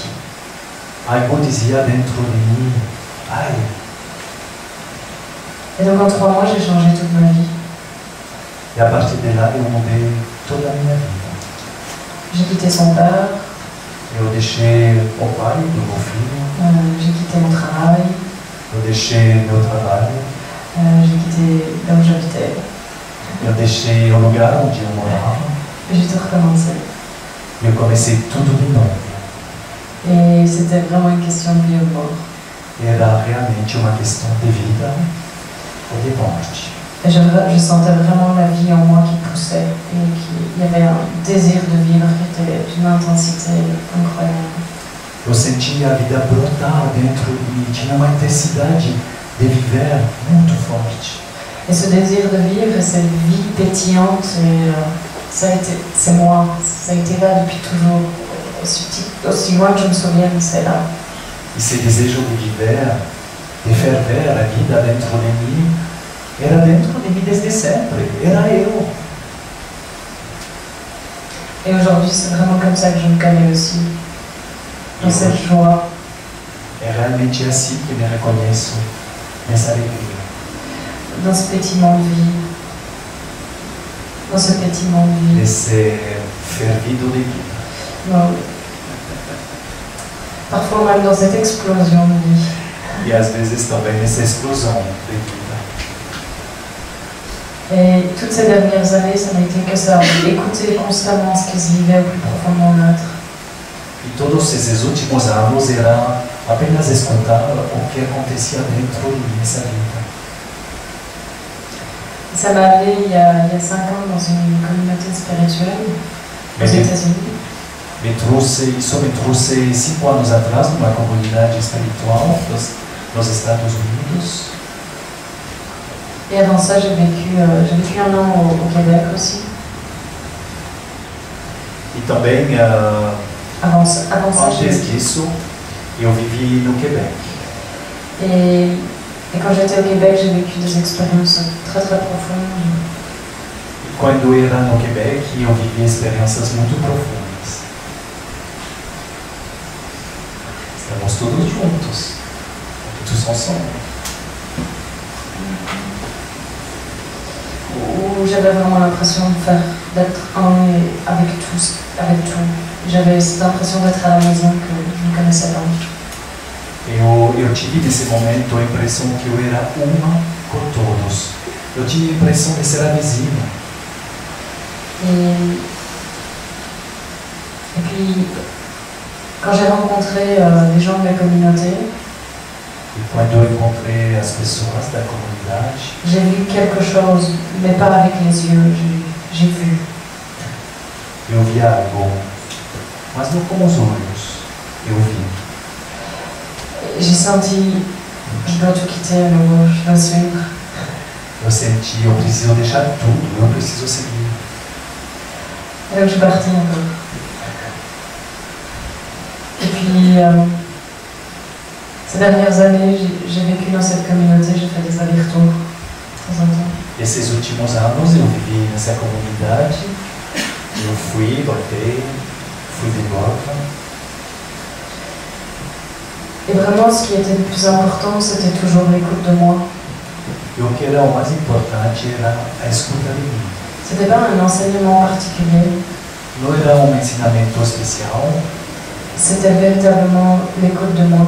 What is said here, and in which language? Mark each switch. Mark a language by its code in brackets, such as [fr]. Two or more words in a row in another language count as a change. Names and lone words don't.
[pt] Algo dizia dentro de mim, ai. [fr] Et donc en 3 mois, j'ai changé toute ma vie. [pt] E a partir de lá eu mudei toda a minha vida. [fr] J'ai quitté son père, [pt] Eu deixei o pai do meu filho, [fr] j'ai quitté mon travail, [pt] eu deixei meu trabalho, [fr] j'ai quitté là où j'habitais. [pt] eu deixei o lugar onde eu morava [fr] Et j'ai tout recommencé. [pt] e eu comecei tudo de novo. [fr] Et c'était vraiment une question de vie ou de mort. [pt] Era realmente uma questão de vida ou de morte. [fr] Et je sentais vraiment la vie en moi qui poussait et il y avait un désir de vivre qui était d'une intensité incroyable. [pt] Eu sentia a vida brotar dentro de mim, tinha uma intensidade de viver muito forte. [fr] Et ce désir de vivre, cette vie pétillante, c'est moi, ça a été là depuis toujours, aussi loin que je me souvienne, c'est là. [pt] Esse desejo de viver, de ferver a vida dentro de mim, era dentro de mim desde sempre, era eu. [fr] Et aujourd'hui, c'est vraiment comme ça que je me connais aussi, dans cette joie. [pt] É realmente assim que me reconheço, nessa alegria. [fr] Dans ce pétillement de vie, dans ce pétillement de vie, [pt] Nesse fervido de vida. [fr] parfois même dans cette explosion de vie. [pt] E às vezes também nessa explosão de vida. [fr] Et toutes ces dernières années, ça n'a été que ça, écouter constamment ce qui se vivait au plus profond de mon être. [pt] E todos esses últimos anos era apenas escutar o que acontecia dentro de mim nessa vida. [fr] Ça m'a amené il y a 5 ans dans une communauté spirituelle aux États-Unis. [pt] Isso me trouxe 5 anos atrás numa comunidade espiritual nos Estados Unidos. [fr] Et avant ça, j'ai vécu 1 an au Québec aussi. [pt] E também, [fr] Avant ça, [pt] antes disso, eu vivi no Quebec. [fr] Et quand j'étais au Québec, j'ai vécu des expériences très très profondes. [pt] E quando eu era no Quebec, eu vivi experiências muito profundas. Estamos todos juntos, [fr] tous ensemble. Où j'avais vraiment l'impression d'être un avec tous, avec tout. J'avais cette impression d'être à la maison que je ne connaissais pas. [pt] Eu tive nesse momento a impressão que eu era uma com todos. Eu tinha a impressão de ser a vizinha. [fr] Et puis, quand j'ai rencontré les gens de la communauté, [pt] E quando eu encontrei as pessoas da comunidade, [fr] j'ai vu quelque chose, mais pas avec les yeux, j'ai vu. [pt] eu vi algo, mas não com os olhos, eu vi. [fr] J'ai senti, je dois tout quitter à nouveau, je dois suivre. [pt] Eu senti, eu preciso deixar tudo, eu preciso seguir. [fr] Et donc je suis partie un peu. Et puis, ces dernières années, j'ai vécu dans cette communauté, j'ai fait des allers-retours de temps en temps. [pt] Esses últimos anos eu vivi nessa comunidade, eu fui, voltei, fui de volta. [fr] Et vraiment, ce qui était le plus important, c'était toujours l'écoute de moi. [pt] E o que era o mais importante era a escuta de mim. [fr] C'était pas un enseignement particulier, [pt] Não era ensinamento especial, [fr] c'était véritablement l'écoute de moi.